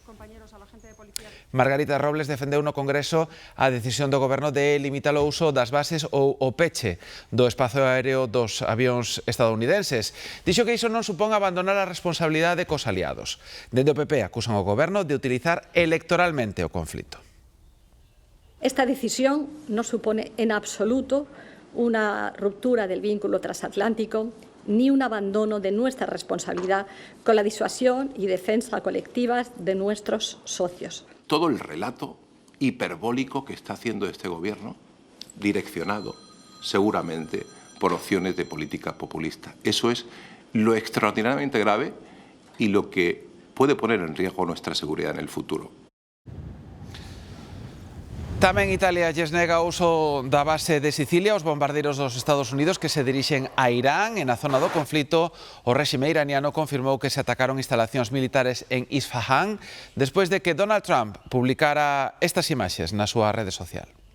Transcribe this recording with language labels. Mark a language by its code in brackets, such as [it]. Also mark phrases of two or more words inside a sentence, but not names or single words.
[gl] Margarita Robles defendeu no Congreso a decisión do Goberno de limitar o uso das bases ou o peche do espazo aéreo dos avións estadounidenses. Dixo que iso non supón abandonar a responsabilidade cos aliados. Dende o PP acusan o Goberno de utilizar electoralmente o conflito. [es] Esta decisión no supone en absoluto una ruptura del vínculo transatlántico ni un abandono de nuestra responsabilidad con la disuasión y defensa colectivas de nuestros socios. Todo el relato hiperbólico que está haciendo este gobierno, direccionado seguramente por opciones de política populista. Eso es lo extraordinariamente grave y lo que puede poner en riesgo nuestra seguridad en el futuro. [gl] Tamén Italia lles nega o uso da base de Sicilia aos bombardeiros dos Estados Unidos que se dirixen a Irán. E na zona do conflito, o réxime iraniano confirmou que se atacaron instalacións militares en Isfahan despois de que Donald Trump publicara estas imaxes na súa rede social.